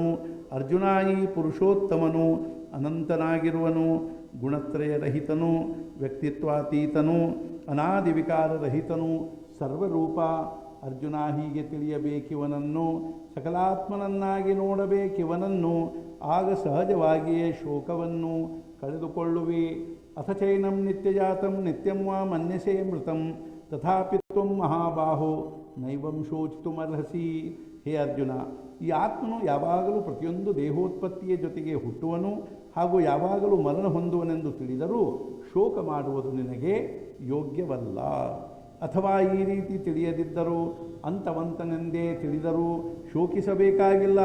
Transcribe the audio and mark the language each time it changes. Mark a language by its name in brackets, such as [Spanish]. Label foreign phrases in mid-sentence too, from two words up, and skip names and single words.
[Kannada] ಅರ್ಜುನ, ಈ ಪುರುಷೋತ್ತಮನು ಅನಂತನಾಗಿರುವನು, ಗುಣತ್ರಯರಹಿತನು, ವ್ಯಕ್ತಿತ್ವಾತೀತನು, ಅನಾದಿ ವಿಕಾರರಹಿತನು, ಸರ್ವರೂಪ. ಅರ್ಜುನ, ಹೀಗೆ ತಿಳಿಯಬೇಕಿವನನ್ನು, ಸಕಲಾತ್ಮನನ್ನಾಗಿ ನೋಡಬೇಕಿವನನ್ನು. ಆಗ ಸಹಜವಾಗಿಯೇ ಶೋಕವನ್ನು ಕಳೆದುಕೊಳ್ಳುವಿ. [Sanskrit] ಅಥ ಚೈನಂ ನಿತ್ಯಜಾತಂ ನಿತ್ಯಂ ವಾ ಮನ್ಯಸೇ ಮೃತಂ ತಥಾಪಿ ತ್ವಂ ಮಹಾಬಾಹೋ ನೈವಂ ಶೋಚಿತುಮರ್ಹಸಿ. [Kannada] ಹೇ ಅರ್ಜುನ, ಈ ಆತ್ಮನು ಯಾವಾಗಲೂ ಪ್ರತಿಯೊಂದು ದೇಹೋತ್ಪತ್ತಿಯ ಜೊತೆಗೆ ಹುಟ್ಟುವನು ಹಾಗೂ ಯಾವಾಗಲೂ ಮರಣ ಹೊಂದುವನೆಂದು ತಿಳಿದರೂ ಶೋಕ ಮಾಡುವುದು ನಿನಗೆ ಯೋಗ್ಯವಲ್ಲ. ಅಥವಾ ಈ ರೀತಿ ತಿಳಿಯದಿದ್ದರೂ ಅಂತವಂತನೆಂದೇ ತಿಳಿದರೂ ಶೋಕಿಸಬೇಕಾಗಿಲ್ಲ.